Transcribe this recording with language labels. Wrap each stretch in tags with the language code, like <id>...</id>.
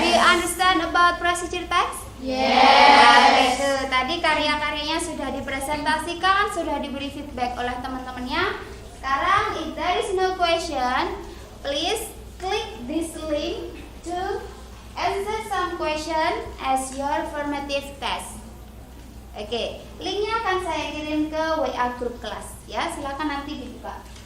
<en>Do you understand about procedure text? Yes.</en> <id>Itu tadi karya-karyanya sudah dipresentasikan, sudah diberi feedback oleh teman-temannya. Sekarang,</id> <en>if there is no question, please click this link to answer some question as your formative test.</en> <id>Oke, linknya akan saya kirim ke WA grup kelas ya. Silakan nanti dibuka.</id>